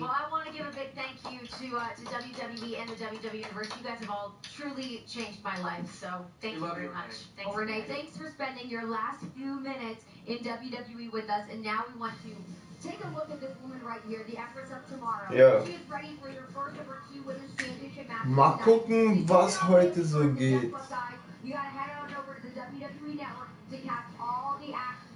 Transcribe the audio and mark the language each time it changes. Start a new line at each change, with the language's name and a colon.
English: Well, I want to give a big thank you to WWE and the WWE Universe. You guys have all truly changed my life, so thank you very much. Well, Renee, thanks for spending your last few minutes in WWE with us, and now we want to take a look at this woman right here, the Empress of Tomorrow.
German: Ja.
English: She is ready for your first of her 2 women's championship matches.
German: Mal gucken, was heute so geht.
English: You gotta head on over to the WWE Network to catch all the action.